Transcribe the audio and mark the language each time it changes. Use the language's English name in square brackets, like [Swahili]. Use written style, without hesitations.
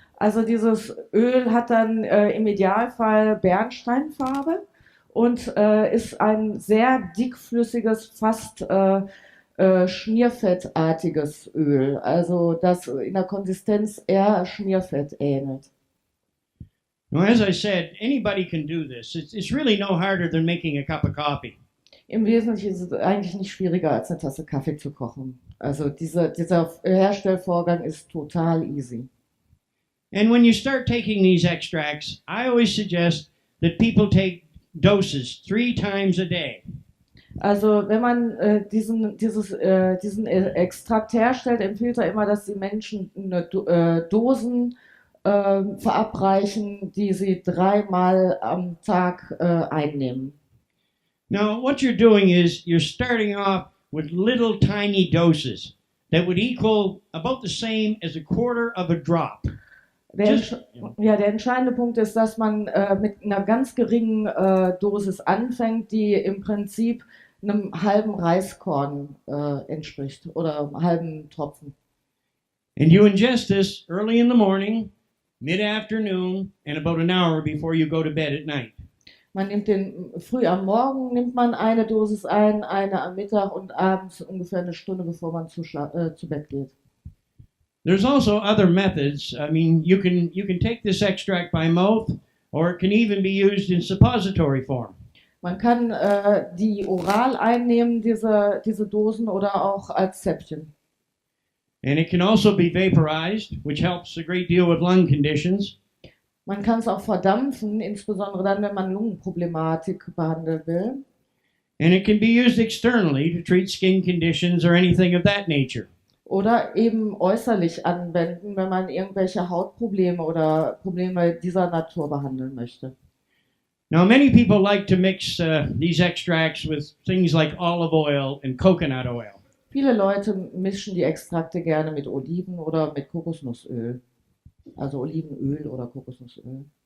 [German] Also dieses Öl hat dann im Idealfall Bernsteinfarbe und ist ein sehr dickflüssiges, fast schmierfettartiges Öl, also das in der Konsistenz eher Schmierfett ähnelt. [English] Now, as I said, anybody can do this. It's really no harder than making a cup of coffee. [German] Im Wesentlichen ist es eigentlich nicht schwieriger, als eine Tasse Kaffee zu kochen. Also dieser Herstellvorgang ist total easy. [English] And when you start taking these extracts, I always suggest that people take doses 3 times a day. [German] Also wenn man diesen Extrakt herstellt, empfiehlt er immer, dass die Menschen Dosen verabreichen, die sie 3-mal am Tag einnehmen. [English] Now, what you're doing is you're starting off with little tiny doses that would equal about the same as a quarter of a drop. [German] Der entscheidende Punkt ist, dass man mit einer ganz geringen Dosis anfängt, die im Prinzip einem halben Reiskorn entspricht oder einem halben Tropfen. [English] And you ingest this early in the morning, mid-afternoon, and about an hour before you go to bed at night. [German] Man nimmt früh am Morgen nimmt man eine Dosis ein, eine am Mittag und abends ungefähr eine Stunde, bevor man zu Bett geht. [English] There's also other methods. I mean, you can take this extract by mouth, or it can even be used in suppository form. [German] Man kann die oral einnehmen, diese Dosen, oder auch als Zäpfchen. [English] And it can also be vaporized, which helps a great deal with lung conditions. [German] Man kann es auch verdampfen, insbesondere dann, wenn man Lungenproblematik behandeln will. [English] And it can be used externally to treat skin conditions or anything of that nature. [German] Oder eben äußerlich anwenden, wenn man irgendwelche Hautprobleme oder Probleme dieser Natur behandeln möchte. [English] Now, many people like to mix these extracts with things like olive oil and coconut oil. [German] Viele Leute mischen die Extrakte gerne mit Oliven oder mit Kokosnussöl. Also Olivenöl oder Kokosnussöl.